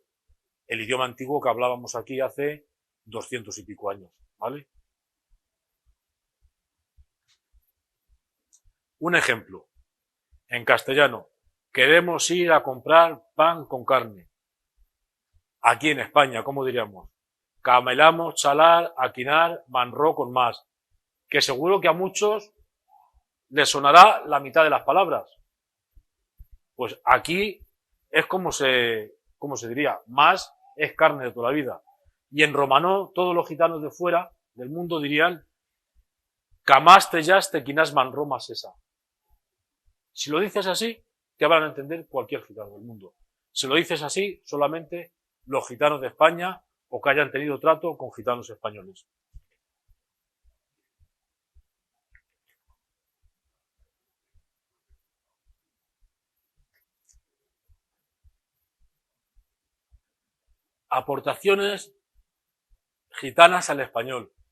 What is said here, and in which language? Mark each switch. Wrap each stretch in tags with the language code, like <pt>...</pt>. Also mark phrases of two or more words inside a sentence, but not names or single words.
<es>El idioma antiguo que hablábamos aquí hace 200 y pico años, ¿vale? Un ejemplo. En castellano, queremos ir a comprar pan con carne. Aquí en España, ¿cómo diríamos?</es> <rmq>Camelamos, chalar, aquinar, manró con más.</rmq> <es>Que seguro que a muchos les sonará la mitad de las palabras. Pues aquí es como se diría, más es carne de toda la vida. Y en romanó, todos los gitanos de fuera del mundo dirían</es> <rom>camaste yaste quinas manró más esa.</rom> <es>Si lo dices así, te van a entender cualquier gitano del mundo. Si lo dices así, solamente los gitanos de España o que hayan tenido trato con gitanos españoles. Aportaciones gitanas al español.</es>